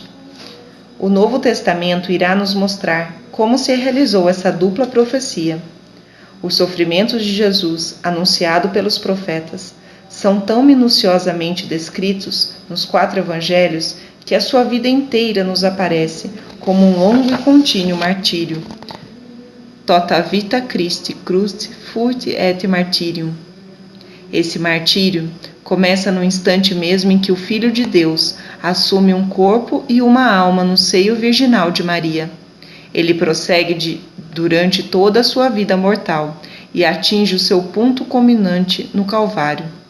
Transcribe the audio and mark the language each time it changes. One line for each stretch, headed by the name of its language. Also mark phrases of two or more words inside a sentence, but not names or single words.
Portuguese: O Novo Testamento irá nos mostrar como se realizou essa dupla profecia. Os sofrimentos de Jesus, anunciado pelos profetas, são tão minuciosamente descritos nos 4 evangelhos que a sua vida inteira nos aparece como um longo e contínuo martírio.
Latin: Tota vita Christi crust furt et martyrium.
Portuguese: Esse martírio começa no instante mesmo em que o Filho de Deus assume um corpo e uma alma no seio virginal de Maria. Ele prossegue durante toda a sua vida mortal e atinge o seu ponto culminante no Calvário.